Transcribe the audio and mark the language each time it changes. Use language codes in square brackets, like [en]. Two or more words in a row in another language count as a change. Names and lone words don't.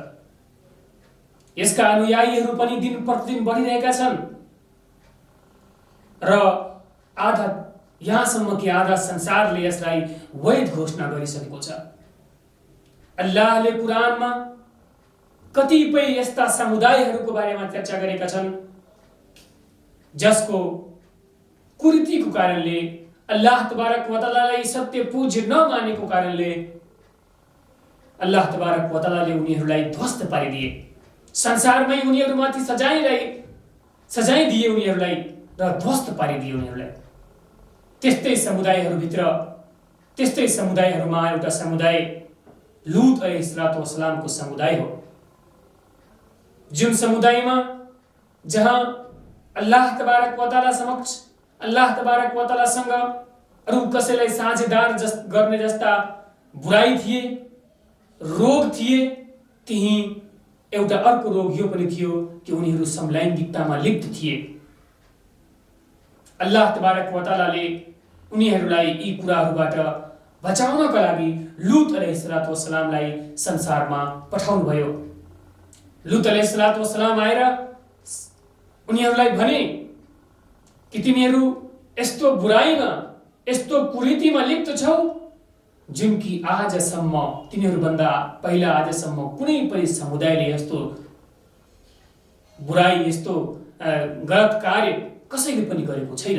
[ne] यसका अनुयायीहरू पनि दिन प्रतिदिन बढिरहेका छन् र यहाँसम्म कि आधा संसारले यसलाई वैध घोषणा गरिसकेको छ। अल्लाहले कुरानमा कतिपय यस्ता समुदायहरूको बारेमा चर्चा गरेका छन् जसको कुरीतिको कारणले, [ar] الله تبارك وتعالى [ne] सत्य पूज्य नमानेको कारणले [ar] الله تبارك وتعالى [ne] उनीहरूलाई ध्वस्त पारिदिए। संसारमै उनीहरूमाथि सजाय दिए उनीहरूलाई र ध्वस्त पारिदिए उनीहरूलाई। त्यस्तै समुदायहरूमा एउटा समुदाय लूत [ar] عليه السلام [ne] समुदाय हो, जुन समुदायमा जहाँ [ar] الله تبارك وتعالى [ne] अरू कसैलाई साझेदार गर्ने जस्ता बुराई थिए, रोग थिए, त्यही एउटा अर्को रोग यो पनि थियो कि उनीहरू समलैंगिकतामा लिप्त थिए। [ar] الله تبارك وتعالى [ne] उनीहरूलाई यी कुराहरूबाट बचाउनका लागि लूत [ar] عليه السلام [ne] संसारमा पठाउनु भयो। लूत [ar] عليه السلام [ne] आएर उनीहरूलाई भने कि तिमीहरू यस्तो बुराईमा, यस्तो कुरीतिमा लिप्त छौ जुन कि आजसम्म तिमीहरूभन्दा पहिला आजसम्म कुनै पनि समुदायले यस्तो बुराई, यस्तो गलत कार्य कसैले पनि गरेको छैन।